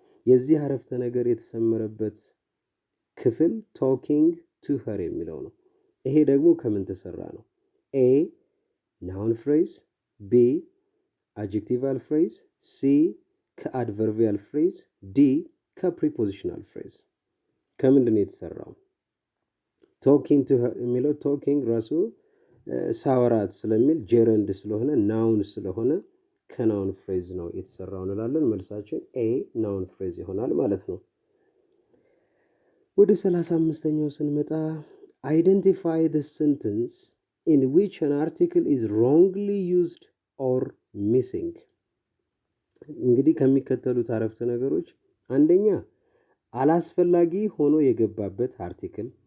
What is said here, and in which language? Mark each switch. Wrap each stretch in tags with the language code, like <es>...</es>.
<am>የዚህ አረፍተ ነገር የተሰመረበት ክፍል</am> <en>talking to her</en> <am>የሚለው ነው። ይሄ ደግሞ ከምን ተሰራ ነው?</am> <en>A noun phrase, B adjectival phrase, C ከadverbial phrase, D ከprepositional phrase።</en> <am>ከምንድን ነው የተሰራው? talking to her የሚለው talking ራሱ ሳወራት ስለሚል ጀረንድ ስለሆነ ናውን ስለሆነ ከናውን ፍሬዝ ነው የተሰራው እንላለን። መልሳችን ኤ ናውን ፍሬዝ ይሆናል ማለት ነው። ወደ 35ኛው ስንመጣ</am> <en>identify the sentence in which an article is wrongly used or missing።</en> <am>እንግዲህ ከሚከተሉት አረፍተ ነገሮች አንደኛ አላስፈላጊ ሆኖ የገባበት አርቲክል፣</am>